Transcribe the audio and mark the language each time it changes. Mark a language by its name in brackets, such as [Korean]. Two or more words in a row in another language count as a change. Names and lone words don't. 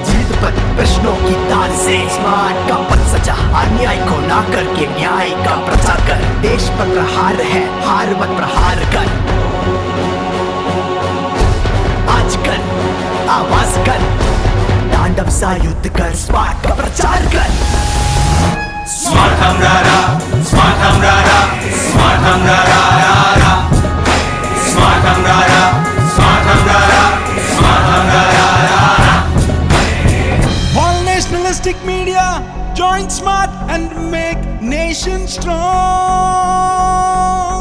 [Hindi] जीत पद, प्रश्नों की तार से स्मार्ट का पद सजा, अन्याय को ना करके न्याय का प्रचार कर, देश पर प्रहार है, हार मत प्रहार कर, आज कर, आवाज कर, तांडव सा युद्ध कर, स्मार्ट का प्रचार कर. स्मार्ट हमरारा, स्मार्ट हमरारा, स्मार्ट हमरारा, स्मार्ट हमरारा, स्मार्ट हमरारा, स्मार्ट हमरारा. [English] All nationalistic media, join SMaRT and make nation strong.